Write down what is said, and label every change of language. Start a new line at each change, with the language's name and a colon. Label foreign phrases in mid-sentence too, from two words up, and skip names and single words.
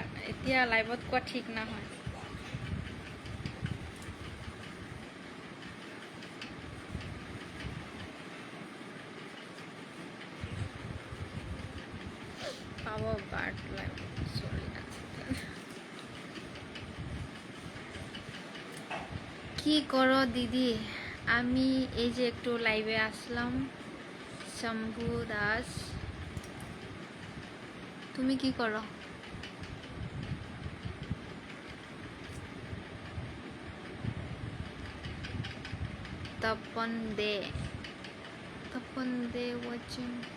Assamese: এতিয়া লাইভত কোৱা ঠিক নহয়। পাব বাট লাইভ চলি আছে।
Bangla: কি করো দিদি? আমি এই যে একটু লাইভে আসলাম। শম্ভু দাস, তুমি কি করো? তপন দে ওয়াচিং।